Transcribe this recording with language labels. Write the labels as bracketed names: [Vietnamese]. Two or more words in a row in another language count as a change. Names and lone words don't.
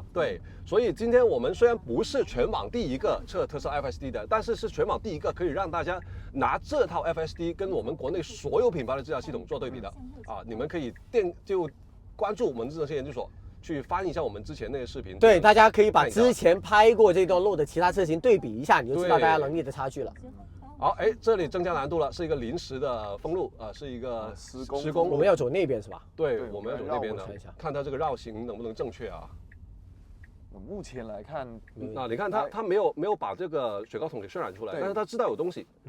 [Chinese] 對，所以今天我們雖然不是全網第一個測特斯拉 FSD 的，但是全網第一個可以讓大家拿這套 FSD 跟我們國內所有品牌的自駕系統做對比的啊！你們可以就關注我們智能線研究所，去翻一下我們之前那些視頻。對，大家可以把之前拍過這段路的其他車型對比一下，你就知道大家能力的差距了。好，這裡增加難度了，是一個臨時的封路，是一個施工。我們要走那邊是吧？對，我們要走那邊的，看它這個繞行能不能正確啊？目前來看，你看它沒有把這個雪糕筒給渲染出來，但是它知道有東西。